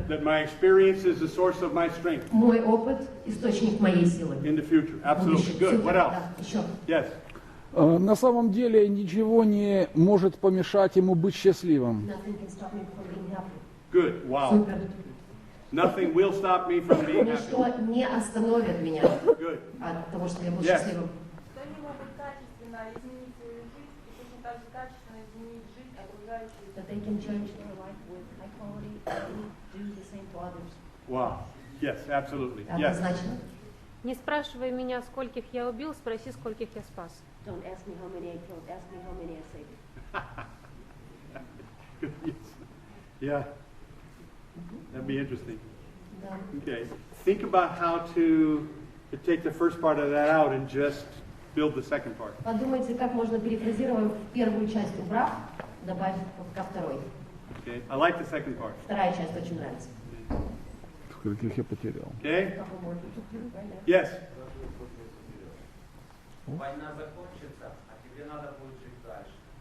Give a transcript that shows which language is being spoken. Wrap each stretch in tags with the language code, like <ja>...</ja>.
<en>That my experience is the source of my strength</en> <ru>Мой опыт – источник моей силы.</ru> <en>in the future.</en> <ru>В</ru> <en>Absolutely.</en> <ru>будущем.</ru> <en>Good.</en> <ru>Супер.</ru> <en>What else?</en> <ru>Да, еще.</ru> <en>Yes.</en> <ru>На самом деле ничего не может помешать ему быть счастливым.</ru> <en>Nothing can stop me from being happy. Good. Wow.</en> <ru>Супер.</ru> <en>Nothing will stop me from being happy.</en> <ru>Ничто не остановит меня</ru> <en>Good.</en> <ru>от того, что я буду</ru> <en>Yes.</en> <ru>счастливым. Что они могут качественно изменить свою жизнь и точно так же качественно изменить жизнь окружающих.</ru> <en>That they can change their life with high quality and do the same to others. Wow. Yes, absolutely. Yes.</en> <ru>Однозначно. Не спрашивай меня, скольких я убил, спроси, скольких я спас.</ru> <en>Don't ask me how many I killed, ask me how many I saved. Yes. Yeah. That'd be interesting.</en> <ru>Да.</ru> <en>Okay. Think about how to take the first part of that out and just build the second part.</en> <ru>Подумайте, как можно, перефразировав первую часть убрав, добавить ко второй.</ru> <en>Okay. I like the second part.</en> <ru>Вторая часть очень нравится. Скольких я потерял.</ru> <en>Okay. Yes.</en> <ru>Война закончится, а тебе надо будет жить дальше.</ru>